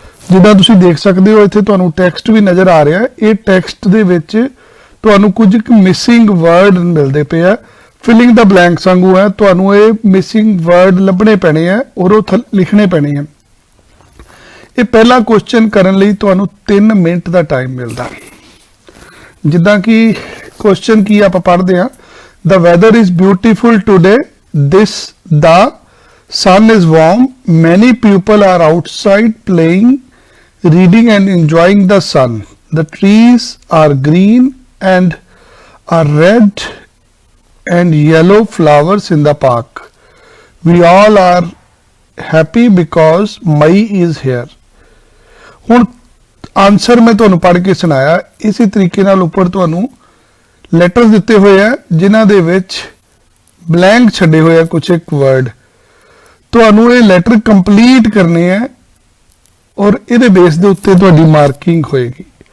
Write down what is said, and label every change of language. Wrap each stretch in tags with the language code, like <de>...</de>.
<pa>ਜਿੱਦਾਂ ਤੁਸੀਂ ਦੇਖ ਸਕਦੇ ਹੋ ਇੱਥੇ ਤੁਹਾਨੂੰ ਟੈਕਸਟ ਵੀ ਨਜ਼ਰ ਆ ਰਿਹਾ। ਇਹ ਟੈਕਸਟ ਦੇ ਵਿੱਚ ਤੁਹਾਨੂੰ ਕੁਝ ਮਿਸਿੰਗ ਵਰਡ ਮਿਲਦੇ ਪਏ ਆ। ਫਿਲਿੰਗ ਦਾ ਬਲੈਂਕਸ ਵਾਂਗੂ ਹੈ, ਤੁਹਾਨੂੰ ਇਹ ਮਿਸਿੰਗ ਵਰਡ ਲੱਭਣੇ ਪੈਣੇ ਆ ਔਰ ਉਹ ਲਿਖਣੇ ਪੈਣੇ ਆ। ਇਹ ਪਹਿਲਾ ਕੁਐਸਚਨ ਕਰਨ ਲਈ ਤੁਹਾਨੂੰ 3 ਮਿੰਟ ਦਾ ਟਾਈਮ ਮਿਲਦਾ। ਜਿੱਦਾਂ ਕਿ ਕੁਐਸਚਨ ਕੀ ਆਪਾਂ ਪੜ੍ਹਦੇ ਹਾਂ,</pa> <en>the weather is beautiful today, the sun is warm, many people are outside playing, reading and enjoying the sun, The trees are green and are red and yellow flowers in the park. We all are happy because May is here.</en> <pa>ਹੁਣ answer ਮੈਂ ਤੁਹਾਨੂੰ ਪੜ੍ਹ ਕੇ ਸੁਣਾਇਆ, ਇਸੇ ਤਰੀਕੇ ਨਾਲ ਉੱਪਰ ਤੁਹਾਨੂੰ ਲੈਟਰਸ ਦਿੱਤੇ ਹੋਏ ਆ ਜਿਨ੍ਹਾਂ ਦੇ ਵਿੱਚ ਬਲੈਂਕ ਛੱਡੇ ਹੋਏ ਆ ਕੁਝ ਇੱਕ ਵਰਡ। ਤੁਹਾਨੂੰ ਇਹ ਲੈਟਰ ਕੰਪਲੀਟ ਕਰਨੇ ਆ ਔਰ ਇਹਦੇ ਬੇਸ ਦੇ ਉੱਤੇ ਤੁਹਾਡੀ ਮਾਰਕਿੰਗ ਹੋਏਗੀ।</pa>